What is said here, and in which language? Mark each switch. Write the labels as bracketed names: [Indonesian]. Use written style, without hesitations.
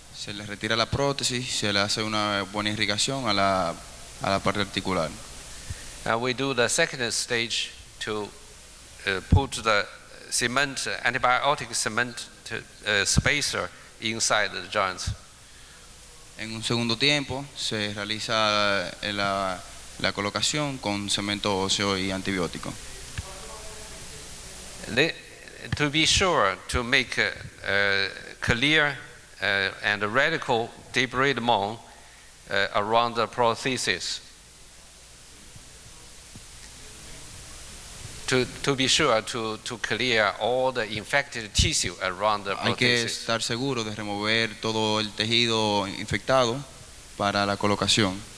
[Spanish] Se le retira la prótesis, se le hace una buena irrigación a la parte articular. [English] We do the second stage to put the antibiotic cement spacer inside the joints. [Spanish] En un segundo tiempo se realiza la colocación con cemento óseo y antibiótico. [English] To be sure to make clear and radical debridement around the prosthesis. To be sure to clear all the infected tissue around the prosthesis. [Spanish] Hay que estar seguro de remover todo el tejido infectado para la colocación.